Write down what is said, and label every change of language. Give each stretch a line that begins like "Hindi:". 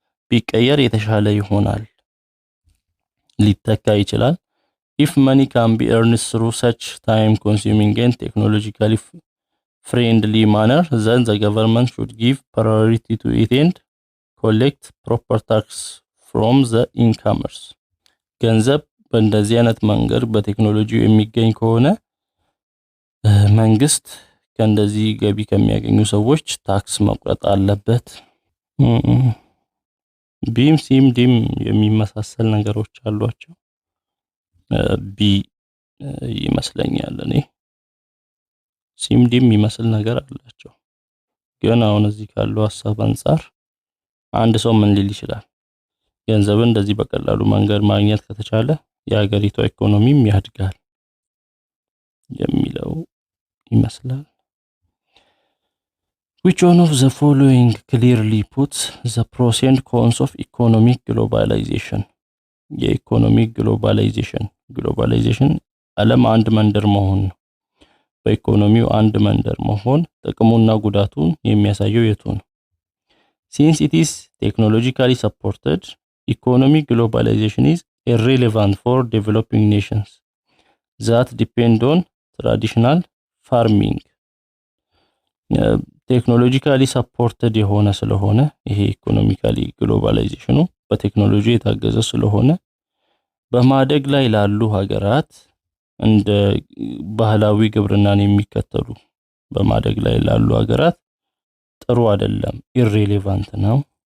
Amharic: ቢቀየር የተሻለ ይሆናል ሊተካ ይችላል
English: if money can be earned through such time consuming and technologically friendly manner then the government should give priority to it and collect proper tax from the incomers
Amharic: ገንዘብ በእንደዚህ አይነት መንገድ በቴክኖሎጂ የሚገኝ ከሆነ መንግስት ከእንደዚህ ገቢ ከሚያገኙ ሰዎች ታክስ መቁረጥ አለበት ቢም ሲም ዲም የሚመሳሰል ነገሮች አሏቸው ቢ ይመስለኛል እኔ ሲምዲም ይመስል ነገር አላቸው ግን አሁን እዚህ ካለው ሐሳብ አንፃር አንድ ሰው ምን ሊል ይችላል ገንዘብን እንደዚህ በቀላሉ መንገድ ማግኘት ከተቻለ የሀገሪቷ ኢኮኖሚም ያድጋል የሚለው ይመስላል
English: Which one of the following clearly puts the pros and cons of economic globalization?
Amharic: የኢኮኖሚክ ግሎባላይዜሽን ዓለም አንድ መንደር መሆን ነው። በኢኮኖሚው አንድ መንደር መሆን ጥቅሙና ጉዳቱን የሚያሳየው የቱ ነው?
English: Since it is technologically supported, economic globalization is irrelevant for developing nations that depend on traditional farming.
Amharic: ቴክኖሎጂካሊ ሰፖርትድ የሆነ ስለሆነ ይሄ ኢኮኖሚካሊ ግሎባላይዜሽኑ በቴክኖሎጂ የታገዘ ስለሆነ በማደግ ላይ ላሉ ሀገራት እንደ ባህላዊ ግብርናን የሚከተሉ በማደግ ላይ ላሉ ሀገራት ጥሩ አይደለም irrelevant ነው